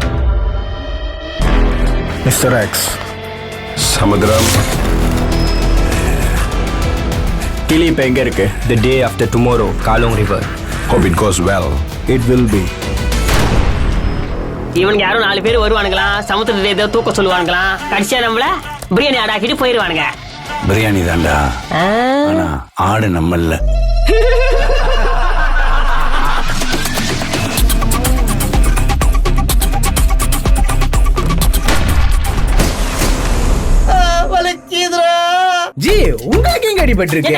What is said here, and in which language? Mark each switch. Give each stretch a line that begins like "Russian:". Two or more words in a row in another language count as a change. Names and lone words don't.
English: Mr. X, Samudram.
Tamil: கிளி இப்போ எங்கே இருக்கு?
English: The day after tomorrow, Kalong River. Hope it goes well. It will be.
Tamil: இவனுக்கு யாரும் 4 பேர் வருவானுங்களா, சமுத்திரத்தை ஏதோ தூக்க சொல்லுவானுங்களா, கடைசியா நம்மள பிரியாணி ஆடாக்கிட்டு போயிடுவானுங்க. பிரியாணி தாண்டா, ஆனா ஆடு நம்மல்ல. ஜி, உங்களுக்கு எங்க அடிபட்டிருக்கு?